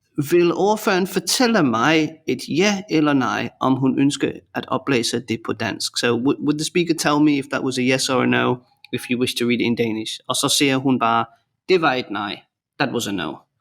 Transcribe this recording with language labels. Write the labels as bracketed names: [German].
[Danish] Vil ordføreren fortælle mig et ja eller nej, om hun ønsker at oplæse det på dansk? [English] So would the speaker tell me if that was a yes or a no, if you wish to read it in Danish? [Danish] Og så siger hun bare, det var et nej. [English] That was a no.